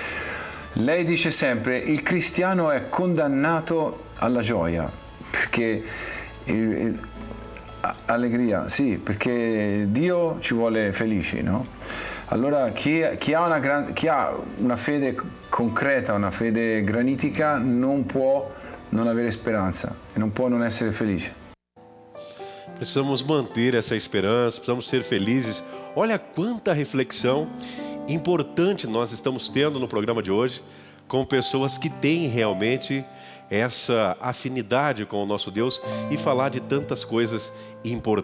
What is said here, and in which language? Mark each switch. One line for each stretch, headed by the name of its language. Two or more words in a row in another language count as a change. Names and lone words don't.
Italian: Lei dice sempre: il cristiano è condannato alla gioia, perché allegria, sì, perché Dio ci vuole felici, no? Allora chi ha una fede concreta, una fede granitica, non può non avere speranza e non può non essere felice.
Portuguese: Precisamos manter essa esperança, precisamos ser felizes. Olha quanta reflexão importante nós estamos tendo no programa de hoje, com pessoas que têm realmente essa afinidade com o nosso Deus e falar de tantas coisas importantes.